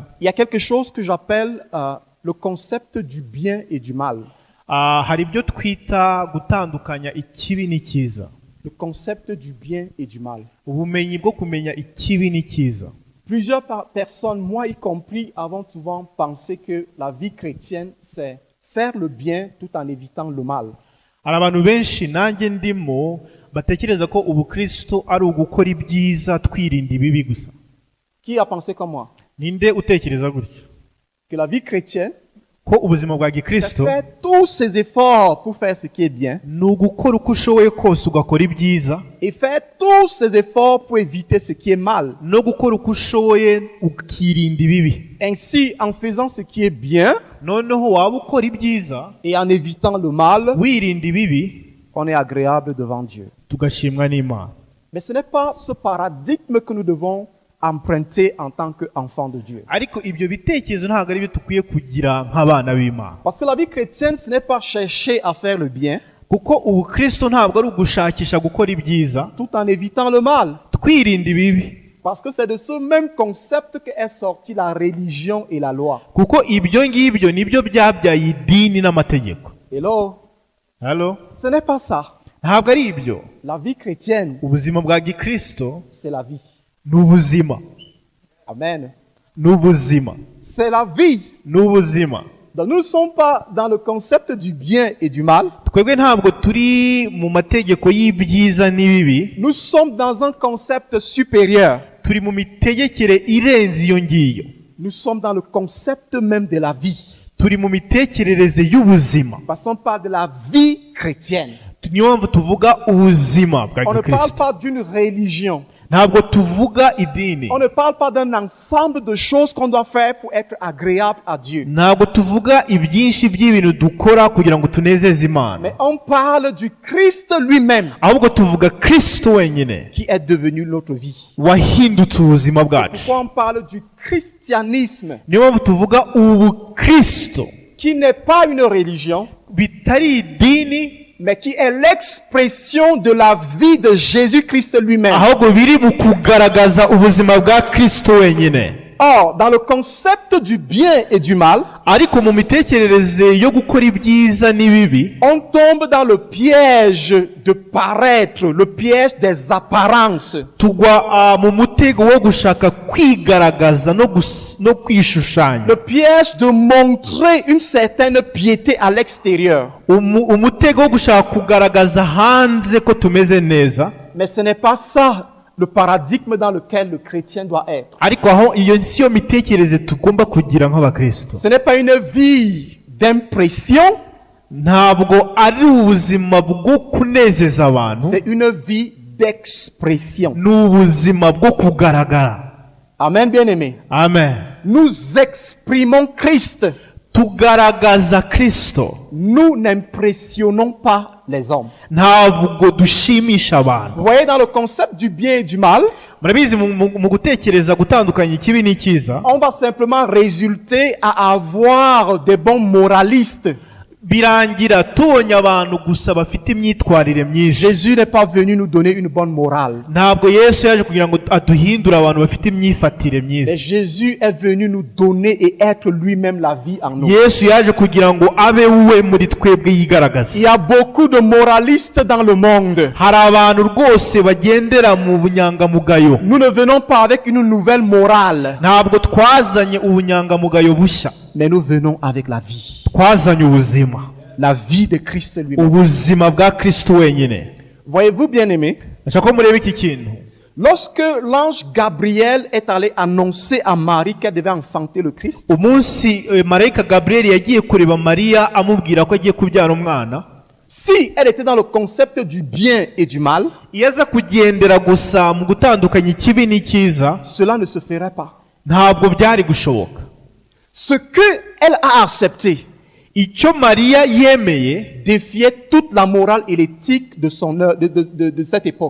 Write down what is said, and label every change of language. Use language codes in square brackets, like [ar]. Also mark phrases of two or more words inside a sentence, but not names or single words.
[fr] il y a quelque chose que j'appelle le concept du bien et du mal. [rw] Hari ibyo twita gutandukanya ikibi n'icyiza. [fr] Le concept du bien et du mal. [rw] Ubumenyi bwo kumenya ikibi n'icyiza. [fr] Plusieurs personnes, moi y compris, avons souvent pensé que la vie chrétienne, c'est faire le bien tout en évitant le mal. [rw] Hari abantu benshi nanjye ndimo batekereza ko ubukristo ari ugukora ibyiza twirinda ibibi gusa. [fr] Qui a pensé comme moi? [rw] Ninde utekereza gutyo? [fr] Que la vie chrétienne, [rw] Ko ubuzima bwa [fr] c'est [rw] gikristo [fr] faire tous ses efforts pour faire ce qui est bien [rw] ni ugukora uko ushoboye kose ugakora ibyiza, [fr] et faire tous ses efforts pour éviter ce qui est mal. [rw] no gukora uko ushoboye ukirinda ibibi. [fr] Ainsi, en faisant ce qui est bien [rw] Noneho waba ukora ibyiza [fr] et en évitant le mal, [rw] wirinda ibibi, [fr] on est agréable devant Dieu. [rw] tugashimwa n'Imana. [fr] Mais ce n'est pas ce paradigme que nous devons emprunter en tant qu'enfants de Dieu. [rw] Ariko ibyo bitekerezo ntabwo ari byo dukwiye kugira nk'abana b'Imana. [fr] Parce que la vie chrétienne, ce n'est pas chercher à faire le bien [rw] Kuko ubukristo ntabwo ari ugushakisha gukora ibyiza [fr] tout en évitant le mal. [rw] twirinda ibibi. [fr] Parce que c'est de ce même concept qu'est sortie la religion et la loi. [rw] Kuko ibyo ngibyo nibyo byabyaye idini n'amategeko. [fr] Hello? [rw] Halo? [fr] Ce n'est pas ça. [rw] Ntabwo ari ibyo. [fr] La vie chrétienne, [rw] Ubuzima bwa gikristo [fr] c'est la vie. [rw] ni ubuzima. [fr] Amen. [rw] Ni ubuzima. [fr] C'est la vie. [rw] Ni ubuzima. [fr] Donc nous ne sommes pas dans le concept du bien et du mal. [rw] Twebwe ntabwo turi mu mategeko y'ibyiza n'ibibi. [fr] Nous sommes dans un concept supérieur. [rw] Turi mu mitegekere irenze iyo ngiyo. [fr] Nous sommes dans le concept même de la vie. [rw] Turi mu mitekerereze y'ubuzima. [fr] Passons par de la vie chrétienne. [rw] Niyo mpamvu tuvuga ubuzima bwa [fr] On ne parle [rw] gikristo. [fr] pas d'une religion. [rw] Ntabwo tuvuga idini. [fr] On ne parle pas d'un ensemble de choses qu'on doit faire pour être agréable à Dieu. [rw] Ntabwo tuvuga ibyinshi by'ibintu dukora kugira ngo tunezeze Imana. [fr] Mais on parle du Christ lui-même [rw] Ahubwo tuvuga Kristo wenyine [fr] qui est devenu notre vie. [rw] wahindutse ubuzima [fr] C'est [rw] bwacu. [fr] pourquoi on parle du christianisme [rw] Niyo mpamvu tuvuga ubukristo [fr] qui n'est pas une religion, [rw] bitari idini, [fr] mais qui est l'expression de la vie de Jésus-Christ lui-même. [rw] ahubwo biri mu kugaragaza ubuzima bwa Kristo wenyine. [fr] Or, dans le concept du bien et du mal, [rw] ariko mu mitekerereze yo gukora ibyiza n'ibibi [fr] on tombe dans le piège de paraître, le piège des apparences. [rw] tugwa mu mutego wo gushaka kwigaragaza no kwishushanya, [fr] Le piège de montrer une certaine piété à l'extérieur. [rw] umutego wo gushaka kugaragaza hanze ko tumeze neza. [fr] Mais ce n'est pas ça le paradigme dans lequel le chrétien doit être. [rw] ariko aho iyo si yo mitekerereze tugomba kugira nk'abakristo. [fr] Ce n'est pas une vie d'impression, [rw] ntabwo ari ubuzima bwo kunezeza abantu, [fr] c'est une vie d'expression. [rw] ni ubuzima bwo kugaragara. [fr] Amen, bien-aimé. [rw] Amen. [fr] Nous exprimons Christ. [rw] tugaragaza Kristo, [fr] Nous n'impressionnons pas les hommes. [rw] ntabwo dushimisha abantu. [fr] Vous voyez, dans le concept du bien et du mal, [rw] murabizi mu gutekereza gutandukanya ikibi n'icyiza, [fr] on va simplement résulter à avoir des bons moralistes. [rw] birangira tubonye abantu gusa bafite imyitwarire myiza. [fr] Jésus n'est pas venu nous donner une bonne morale. [rw] ntabwo Yesu yaje kugira ngo aduhindure abantu bafite imyifatire [fr] Mais [rw] myiza. [fr] Jésus est venu nous donner et être lui-même la vie en nous. [rw] Yesu yaje kugira ngo abe we muri twebwe yigaragaza. [fr] Il y a beaucoup de moralistes dans le monde. [rw] hari abantu rwose bagendera mu bunyangamugayo. [fr] Nous ne venons pas avec une nouvelle morale, [rw] ntabwo twazanye ubunyangamugayo bushya, [fr] mais nous venons avec la vie. [rw] twazanye ubuzima, [fr] La vie de Christ lui-même. [rw] ubuzima bwa Kristo wenyine. [fr] Voyez-vous, bien-aimés, [rw] ndashaka ko mureba iki kintu. [fr] lorsque l'ange Gabriel est allé annoncer à Marie qu'elle devait enfanter le Christ, [rw] umunsi marayika Gabriel yagiye kureba Mariya amubwira ko agiye kubyara umwana, [fr] si elle était dans le concept du bien et du mal, [rw] iyo aza kugendera gusa mu gutandukanya ikibi n'icyiza, [fr] cela ne se ferait pas. [rw] ntabwo byari gushoboka. [fr] Ce qu'elle a accepté [rw] icyo Mariya yemeye [fr] défiait toute la morale et l'éthique de cette époque.